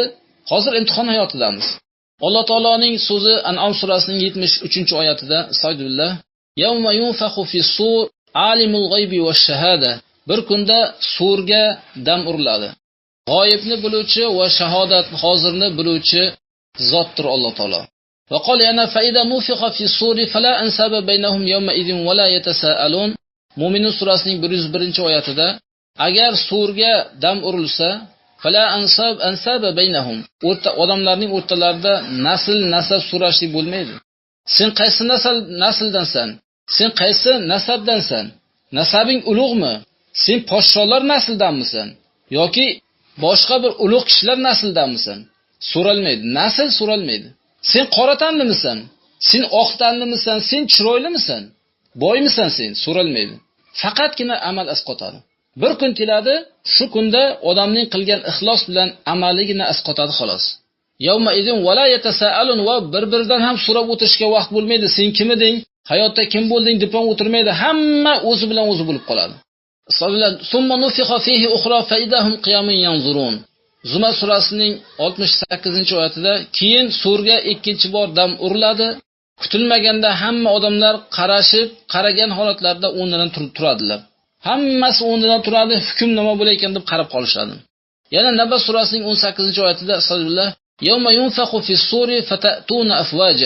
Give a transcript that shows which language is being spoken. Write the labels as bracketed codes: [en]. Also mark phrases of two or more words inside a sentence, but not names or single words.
[uz] Hozir imtihon hayotidamiz. Alloh taoloning so'zi An'am surasining 73-oyatida, Estağfirullah, [ar] "يوم ينفخ في الصور، عالم الغيب والشهادة." [uz] Bir kunda surga dam uriladi. G'oyibni biluvchi va shahodat hozirni biluvchi zotdir Alloh taolo. [ar] وقال yana فإذا نفخ في الصور فلا أنساب بينهم يومئذ ولا يتساءلون. [uz] Mo'minun surasining 101-oyatida, agar surga dam urilsa, [ar] فلا أنساب بينهم, [uz] odamlarning o'rtalarida nasab so'rashlik bo'lmaydi. Sen qaysi nasldansan? Sen qaysi nasabdansan? Nasabing ulug'mi? Sen podsholar nasldanmisan yoki boshqa bir ulug' kishilar nasldanmisan? So'ralmaydi, nasl so'ralmaydi. Sen qora tanlimisan? Sen oq tanlimisan? Sen chiroylimisan? Boymisan sen? So'ralmaydi. Faqatgina amal asqotadi. Bir kun keladi, shu kunda odamning qilgan ixlos bilan amaligina asqotadi xolos. [ar] يومئذ ولا يتساءلون, [uz] va bir-biridan ham so'rab o'tirishga vaqt bo'lmaydi. Sen kim eding? Hayotda kim bo'lding deb ham o'tirmaydi. Hamma o'zi bilan o'zi bo'lib qoladi. [ar] ثم نفخ فيه أخرى فإذا هم قيام ينظرون. [uz] Zumar surasining 68-oyatida, keyin surga ikkinchi bor dam uriladi. Kutilmaganda hamma odamlar qaragan holatlarda o'rnidan turadilar. Hammasi o'rnidan turadi, hukm nima bo'layotgan deb qarab qolishadi. Yana Naba surasining 18-oyatida, Estağfirullah, [ar] "يوم ينفخ في الصور فتأتون أفواجا."